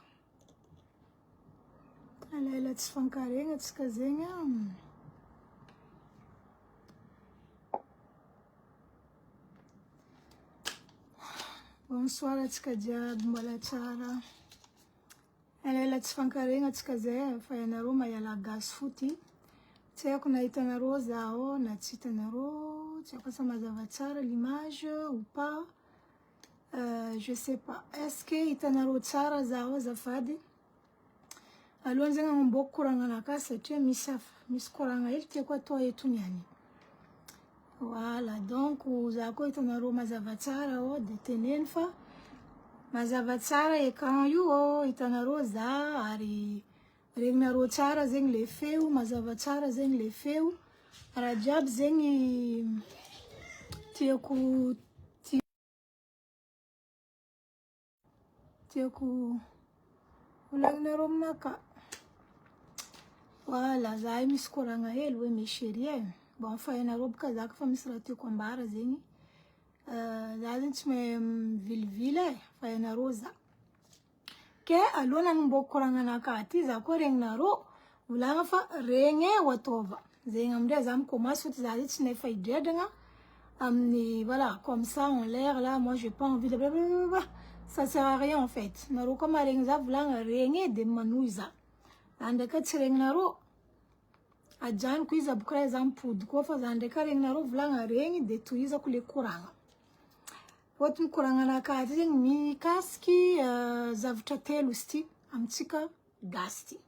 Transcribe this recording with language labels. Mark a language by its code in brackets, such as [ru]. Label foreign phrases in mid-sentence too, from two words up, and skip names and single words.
[mg] Alaila tsy fankaregna tsika zegny Bonsoir tsika jiaby mbola tsara. Alaila tsy fankaregna tsika zay fa ianareo mahiala gasy foty. Tsy haiko na hitanareo zaho na tsy hitanareo, tsy haiko sa mazava tsara [fr] l'image ou pas. Je sais pas. Est-ce que [mg] hitanareo tsara zaho azafady? Alohan'ny zegny agnamboako koragnanakahy satria misy koragna hely tiako atao eto niany. [fr] Voilà, donc [mg] za koa hitanareo mazava tsara de teneny fa mazava tsara écran io hitanareo za ary regninareo tsara zegny le feo, mazava tsara zegny le feo. Raha jiaby zegny tiako volagninareo aminakahy. Voilà, za misy koragna hely hoe [fr] mes chéris [mg] bon fa ianareo boka za fa misy raha tiako ambara zegny. Za zegny tsy mahay mivilivily fa ianareo za. Ke alohan'ny agnamboako koragnanakahy ty za koa regninareo volagna fa regny ho ataova. Zegny amindray za mikomansy fôty za tsy nefa hidredragna amin'ny [fr] voilà, comme ça en l'air là, moi j'ai pas envie de ça sert à rien en fait. [mg] Nareo koa maregny za volagna regny de manohy za. Za ndraiky tsy regninareo ajaniko izy aboka za mipody koa fa za ndraiky regninareo volagna regny de tohizako le koragna. Fôtony koragnanakahy ty zegny mikasiky zavatra telo izy ty amitsika gasy ty.